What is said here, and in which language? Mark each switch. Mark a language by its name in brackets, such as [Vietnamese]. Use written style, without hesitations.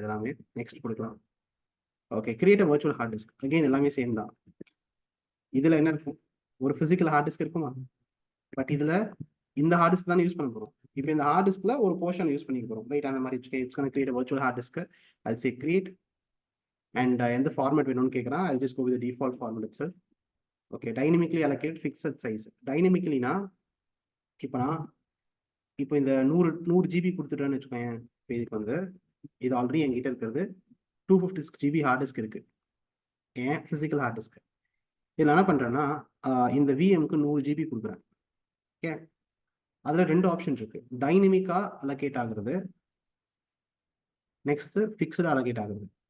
[Tamil] இது எல்லாமே நெக்ஸ்ட் கொடுக்கலாம். Okay, create virtual hard disk. Again எல்லாமே சேம் தான். இதுல என்ன இருக்கும்? ஒரு பிசிக்கல் ஹார்ட் டிஸ்க் இருக்குமா? பட் இதுல இந்த ஹார்ட் டிஸ்க் தான் யூஸ் பண்ண போறோம். இப்போ இந்த ஹார்ட் டிஸ்க்ல ஒரு போர்ஷன் யூஸ் பண்ணிக்க போறோம், ரைட்? அந்த மாதிரி [English] It's gonna create virtual hard disk. I'll say create and [Tamil] எந்த ஃபார்மேட் வேணும்னு கேட்குறான். [English] I'll just go with the default format itself. Okay, dynamically allocate fixed size. [Tamil] டைனமிக்கலினா இப்போ இந்த 100 GB கொடுத்துட்டேன்னு வச்சுக்கோங்க. இப்போ இதுக்கு வந்து இது ஆல்ரெடி என்கிட்ட இருக்கிறது 256 GB ஹார்ட் டிஸ்க் இருக்கு, ஏன் பிசிக்கல் ஹார்ட் டிஸ்க். இதில் என்ன பண்றேன்னா இந்த விஎம்க்கு 100 GB கொடுக்குறேன். ஓகே, அதுல 2 ஆப்ஷன் இருக்கு, டைனமிக்கா அலோகேட் ஆகுறது, நெக்ஸ்ட் ஃபிக்ஸ்டு அலோகேட் ஆகுறது.